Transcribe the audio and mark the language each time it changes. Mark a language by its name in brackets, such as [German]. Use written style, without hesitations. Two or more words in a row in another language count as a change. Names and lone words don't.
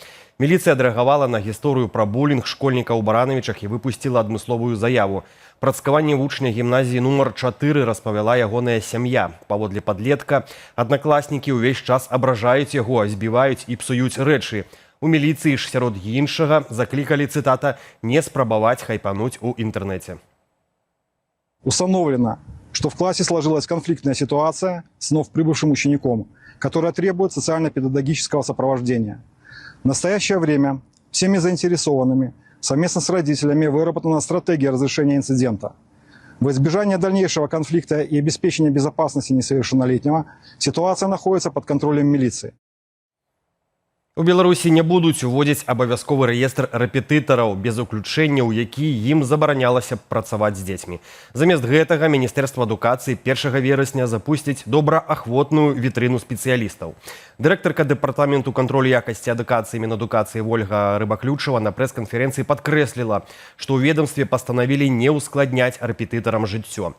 [Belarusian] Міліцыя адрэагавала на гісторыю пра булінг школьніка ў Баранавічах і выпусціла адмысловую заяву. Працкаванне вучня гімназіі нумар 4 распавяла ягоная сям'я. Паводле падлетка, аднакласнікі ўвесь час абражаюць яго, збіваюць і псуюць рэчы. У міліцыі ж сярод іншага заклікалі, цытата, «не спрабаваць хайпануць у інтэрнэце». [Russian] Установлено, что в классе сложилась конфликтная ситуация с вновь прибывшим учеником, которая требует социально-педагогического сопровождения. В настоящее время всеми заинтересованными совместно с родителями выработана стратегия разрешения инцидента. В избежание дальнейшего конфликта и обеспечения безопасности несовершеннолетнего ситуация находится под контролем милиции. [Belarusian] У Беларусі не будуць уводзіць абавязковы рэестр рэпетытараў без уключэння, у які ім забаранялася працаваць з дзецьмі. Замест гэтага Міністэрства адукацыі 1 верасня запусціць добраахвотную вітрыну спецыялістаў. Дырэктарка дэпартаменту кантролю якасці адукацыі Мінадукацыі Ольга Рыбаключава на прэс-канферэнцыі падкрэсліла, што ў ведамстве пастанавілі не ўскладняць рэпетытарам жыццё.